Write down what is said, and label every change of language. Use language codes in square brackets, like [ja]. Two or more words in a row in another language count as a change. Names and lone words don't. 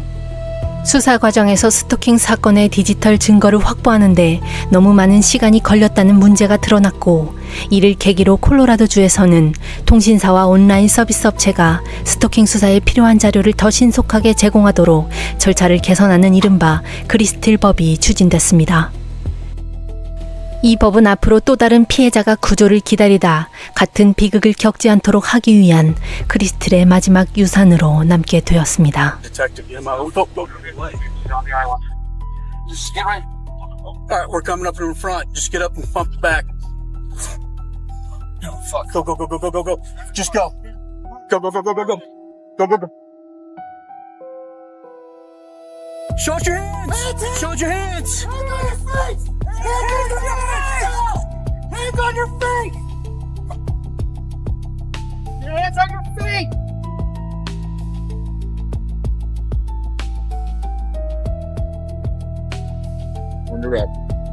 [ko] 수사 과정에서 스토킹 사건의 디지털 증거를 확보하는데 너무 많은 시간이 걸렸다는 문제가 드러났고, 이를 계기로 콜로라도주에서는 통신사와 온라인 서비스 업체가 스토킹 수사에 필요한 자료를 더 신속하게 제공하도록 절차를 개선하는 이른바 크리스틸 법이 추진됐습니다. 이 법은 앞으로 또 다른 피해자가 구조를 기다리다 같은 비극을 겪지 않도록 하기 위한 크리스틸의 마지막 유산으로 남게 되었습니다. [en] Detective, get him out. Go, go, go. Just get right. All right, we're coming up in front. Just get up and pump the back. Oh, fuck. Go, go, go, go, go, go, go. Just go. Go, go, go, go, go, go. Go, go, go. Show us your hands! Show us your hands! Hands on your face! Hands on your feet! When you're ready.